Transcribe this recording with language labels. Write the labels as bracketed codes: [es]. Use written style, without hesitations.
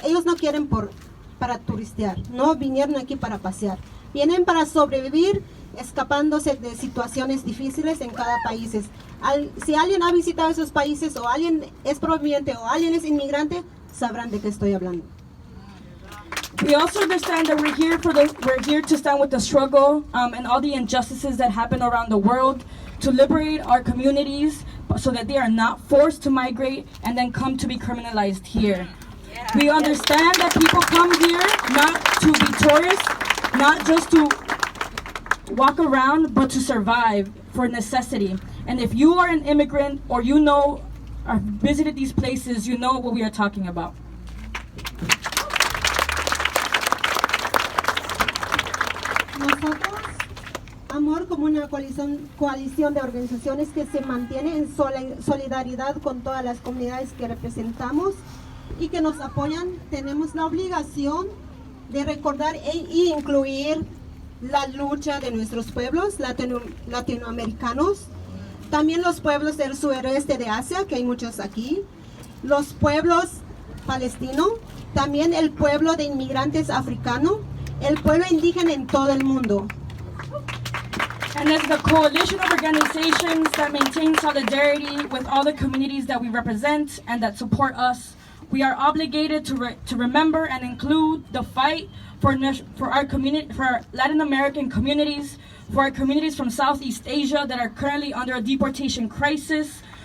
[es] Ellos no quieren para turistear, no vinieron aquí para pasear. Vienen para sobrevivir, escapándose de situaciones difíciles en cada país. Si alguien ha visitado esos países, o alguien es proveniente, o alguien es inmigrante, sabrán de qué estoy hablando. [en] We also understand that we're here to stand with the struggle and all the injustices that happen around the world to liberate our communities so that they are not forced to migrate and then come to be criminalized here. We understand that people come here not to be tourists, not just to walk around, but to survive for necessity. And if you are an immigrant or or visited these places, you know what we are talking about. [es] Nosotros, Amor, como una coalición de organizaciones que se mantiene en solidaridad con todas las comunidades que representamos y que nos apoyan, tenemos la obligación de recordar e incluir la lucha de nuestros pueblos latinoamericanos, también los pueblos del sureste de Asia, que hay muchos aquí, los pueblos palestinos, también el pueblo de inmigrantes africanos, el pueblo indígena en todo el mundo. [en] And as the coalition of organizations that maintain solidarity with all the communities that we represent and that support us, we are obligated to remember and include the fight for our community, for our Latin American communities, for our communities from Southeast Asia that are currently under a deportation crisis,